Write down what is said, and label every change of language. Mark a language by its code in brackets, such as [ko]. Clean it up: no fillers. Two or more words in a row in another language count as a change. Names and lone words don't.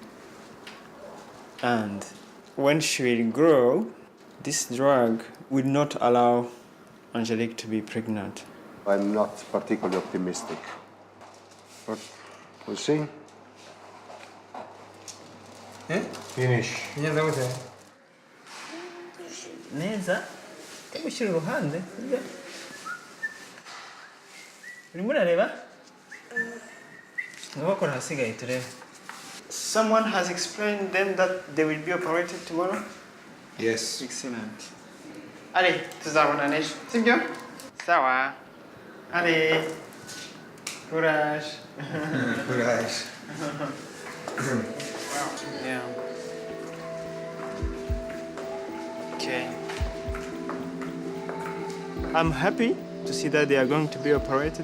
[en] And when she will grow, this drug will not allow Angelique to be pregnant. I'm not particularly optimistic, but we'll see. Finish. [rw] Neza, mushyira uruhande. Urimo urareba? Ngakora hasigaye turebe. [en] Someone has explained them that they will be operated tomorrow? Yes. Excellent. Allez, [rw] tuzabona n'ejo. Sibyo? Sawa. [fr] Allez. Courage. Courage. [en] Yeah. Okay. I'm happy to see that they are going to be operated.